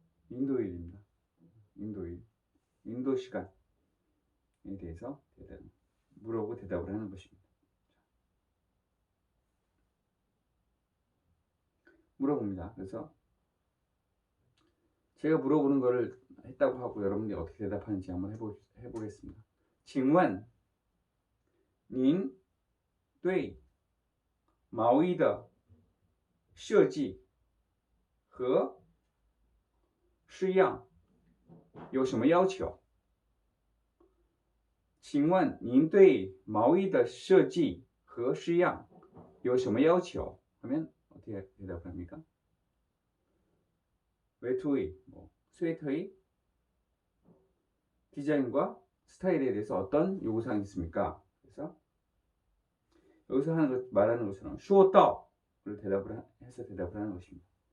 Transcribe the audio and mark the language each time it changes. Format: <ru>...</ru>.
<ko>인도일입니다. 인도 시간에 대해서 물어보고 대답을 하는 것입니다. 물어봅니다. 그래서 제가 물어보는 거를 했다고 하고 여러분들이 어떻게 대답하는지 한번 해보겠습니다.</ko> <zh>请问您对毛衣的设计和式样有什么要求？请问您对毛衣的设计和式样有什么要求？</zh> <ko>하면 어떻게 대답합니까? 외투의, 스웨터의 디자인과 스타일에 대해서 어떤 요구사항이 있습니까? 그래서 여기서 말하는 것처럼 说到를 대답을 하는 것입니다.</ko>